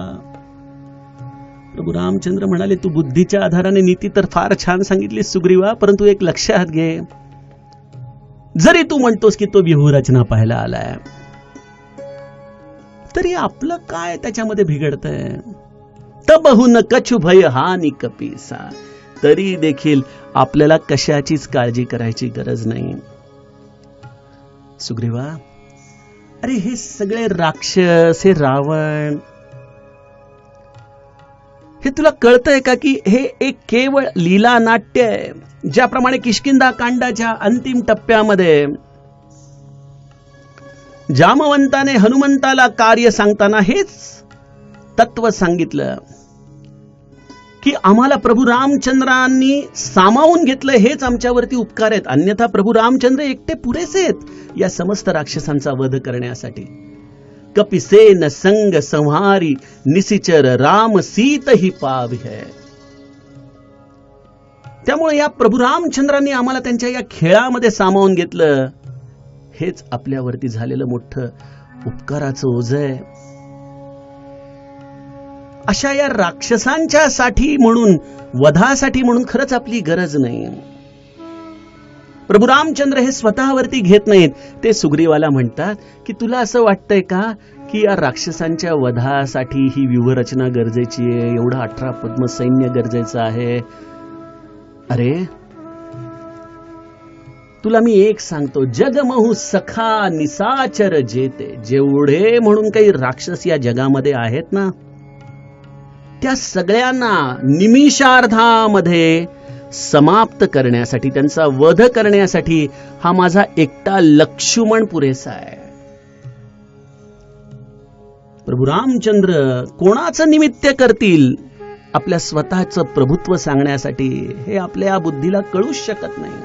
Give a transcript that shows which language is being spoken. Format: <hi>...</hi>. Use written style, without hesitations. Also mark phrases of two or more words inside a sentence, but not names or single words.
<mr>प्रभू रामचंद्र म्हणाले, तू बुद्धीच्या आधाराने नीती तर फार छान सांगितली सुग्रीवा, परंतु एक लक्षात घे, जरी तू म्हणतोस की तो व्यूहरचना पाहायला आलाय, तरी आपलं काय त्याच्यामध्ये बिघडतंय.</mr> <awa>तबहुन कछु भय हानी कपीसा.</awa> <mr>तरी देखील आपल्याला कशाचीच काळजी करायची गरज नाही. सुग्रीवा, अरे हे सगळे राक्षस, हे रावण, हे तुला कळतंय का की हे एक केवळ लीला नाट्य आहे. ज्याप्रमाणे किष्किंधा कांडाच्या अंतिम टप्प्यामध्ये जामवंताने हनुमंताला कार्य सांगताना हेच तत्व सांगितलं की आम्हाला प्रभू रामचंद्रांनी सामावून घेतलं, हेच आमच्यावरती उपकार आहेत, अन्यथा प्रभू रामचंद्र एकटे पुरेसे आहेत या समस्त राक्षसांचा वध करण्यासाठी.</mr> <awa>कपिसेन संग संहारी निसिचर राम सीत ही पाव्य.</awa> <mr>त्यामुळे या प्रभू रामचंद्रांनी आम्हाला त्यांच्या या खेळामध्ये सामावून घेतलं, हेच आपल्यावरती झालेलं मोठं उपकाराचं ओझं आहे. अशा या राक्षसांच्या साठी म्हणून, वधासाठी म्हणून खरंच आपली गरज नाही. प्रभू रामचंद्र हे स्वतःवरती घेत नाहीत. ते सुग्रीवाला म्हणतात की तुला असं वाटतंय का की या राक्षसांच्या वधासाठी ही व्यूहरचना गरजेची आहे, एवढं 18 पद्म सैन्य गरजेचं आहे. अरे तुला मी एक सांगतो,</mr> <awa>जगमहू सखा निसाचर जेते.</awa> <mr>जेवढे म्हणून काही राक्षस या जगामध्ये आहेत ना, त्या सगळ्यांना निमिषार्धामध्ये समाप्त करण्यासाठी, त्यांचा वध करण्यासाठी हा माझा एकटा लक्ष्मण पुरेसा आहे. प्रभू रामचंद्र कोणाचं निमित्त करतील आपल्या स्वतःचं प्रभुत्व सांगण्यासाठी, हे आपल्या बुद्धीला कळूच शकत नाही.</mr>